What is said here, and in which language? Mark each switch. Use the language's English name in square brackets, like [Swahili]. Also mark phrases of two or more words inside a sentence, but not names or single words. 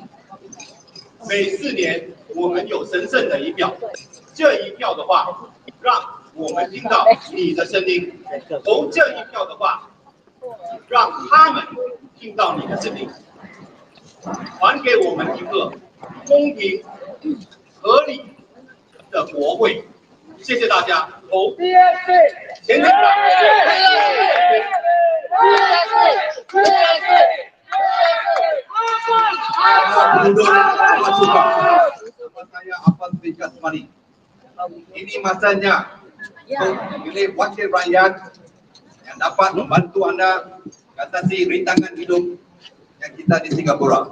[Chinese] 每4年我们有神圣的一票，这一票的话，让我们听到你的声音；投这一票的话，让他们听到你的声音。还给我们一个公平、合理的国会。谢谢大家，投前进吧！ [Malay] Ini masanya untuk memilih wakil rakyat yang dapat membantu anda mengatasi rintangan hidup yang kita di Singapura.